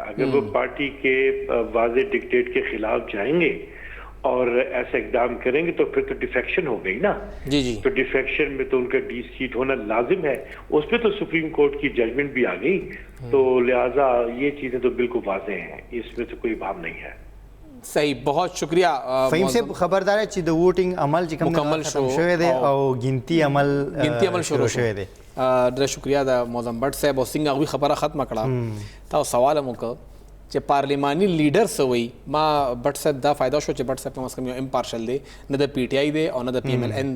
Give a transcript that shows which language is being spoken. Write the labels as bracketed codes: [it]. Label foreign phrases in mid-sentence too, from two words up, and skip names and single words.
[ur] اگر وہ پارٹی کے واضح ڈکٹیٹ کے خلاف جائیں گے اور ایسا اقدام کریں گے تو پھر تو ڈیفیکشن ہو گئی نا. جی تو ڈیفیکشن میں تو ان کا ڈی سیٹ ہونا لازم ہے. اس پہ تو سپریم کورٹ کی ججمنٹ بھی آ گئی, تو لہٰذا یہ چیزیں تو بالکل واضح ہیں, اس میں تو کوئی بھام نہیں ہے. صحیح, بہت شکریہ. [ps] فہیم صاحب خبردار ہے چې د ووټینګ عمل چې کوم مکمل شوی دی او ګنتی عمل شروع شوی دی. ډېر شکریہ د موزم بټ صاحب او څنګه هغوی خبره ختمه کړه. تا سوال هم وکړ چې پارلیماني لیډر څه وایي. ما بټ صاحب دا فایده شو چې بټ صاحب کم از کم یو امپارشل دی, نه د پی ټی آی دی او نه د پی ایم ایل این دی.